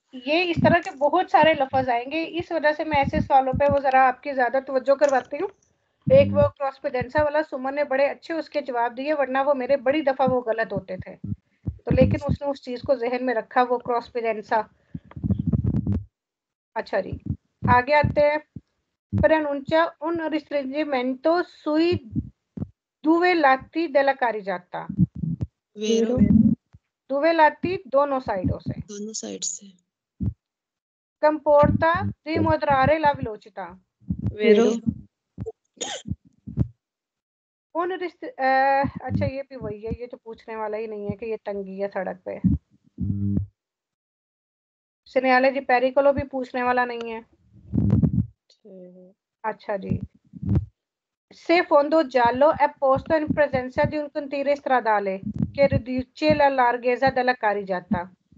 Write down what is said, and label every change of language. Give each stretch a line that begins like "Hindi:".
Hindi: ये इस तरह के बहुत सारे लफ्ज आएंगे, इस वजह से मैं ऐसे सवालों पे वो जरा आपकी ज्यादा तवज्जो करवाती हूँ। एक वो क्रॉस पेडेंसा वाला सुमन ने बड़े अच्छे उसके जवाब दिए, वरना वो मेरे बड़ी दफा वो गलत होते थे, तो लेकिन उसने उस चीज को जहन में रखा, वो क्रॉस पेडेंसा। अच्छा जी, आगे आते हैं।
Italian: preannuncia un restringimento sui due lati della carreggiata। वेरो due lati
Hindi: दोनों साइडों से। दोनों साइड से।
Italian: comporta di moderare la velocità। वेरो
Hindi: अच्छा ये भी वही है, ये तो पूछने वाला ही नहीं है कि ये तंगी है सड़क पे। सिनेले जी पेरिकोलो भी पूछने वाला नहीं है। अच्छा जी,
Italian: se fondo giallo è posto in presenza di un cantiere stradale che riduce la larghezza della carreggiata।